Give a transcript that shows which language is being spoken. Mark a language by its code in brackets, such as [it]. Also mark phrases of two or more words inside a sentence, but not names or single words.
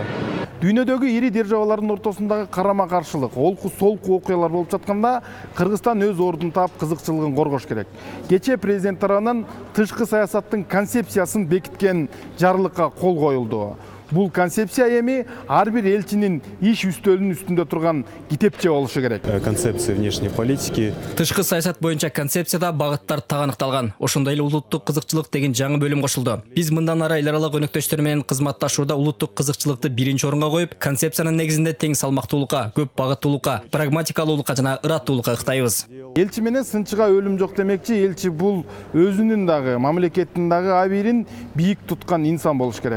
[ky] Дүйнөдөгү ири державалардын ортосундагы карама-каршылык, олку-солку окуялар болуп жатканда, Кыргызстан өз ордун таап кызыкчылыгын коргош керек. Кечээ президент тарабынан тышкы саясаттын концепциясын бекиткен жарлыкка кол коюлду. Бул концепция эми ар бир элчинин иш үстөлүнүн үстүндө турган китепче болушу керек. [ru] Концепция внешней политики. [ky] Тышкы саясат боюнча концепцияда багыттар таганыкталган. Ошондой эле улуттук кызыкчылык деген жаңы бөлүм кошулду. Биз мындан ары эл аралык өнөктөштөр менен кызматташууда улуттук кызыкчылыкты биринчи орунга коюп, концепциянын негизинде тең салмактуулукка, көп багыттуулукка, прагматикалуулукка жана ыраттуулукка ыктайбыз. Элчи менен сынчыга өлүм жок демекчи, элчи бул өзүнүн дагы, мамлекеттин дагы абийирин бийик туткан инсан болуш керек.